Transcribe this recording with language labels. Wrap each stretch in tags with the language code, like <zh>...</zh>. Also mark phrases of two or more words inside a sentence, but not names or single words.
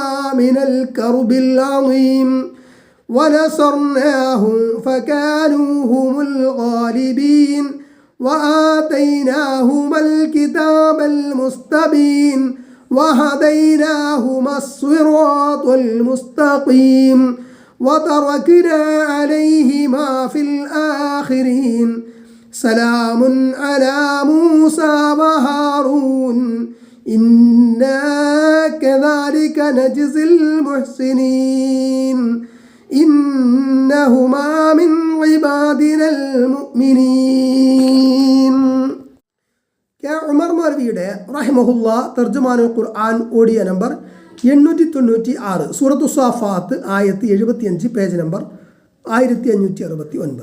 <ar>من الكرب العظيم ونصرناهم فكانوا هم الغالبين وآتيناهما الكتاب المستبين وهديناهما الصراط المستقيم وتركنا عليهما في الآخرين سلام على موسى وهارون إنا كذلك نجزي المحسنين إنهما من عبادنا المؤمنين.</ar> <ml>കെ ഉമർ മൗലവിയുടെ റഹിമഹുല്ലാ തർജുമാനുൽ ഖുർആൻ</ml> <en>audio number</en> <ml>896, സൂറത്തു സ്വാഫാത്ത് ആയത്ത് 75,</ml> <en>page number</en> <ml>1569.</ml>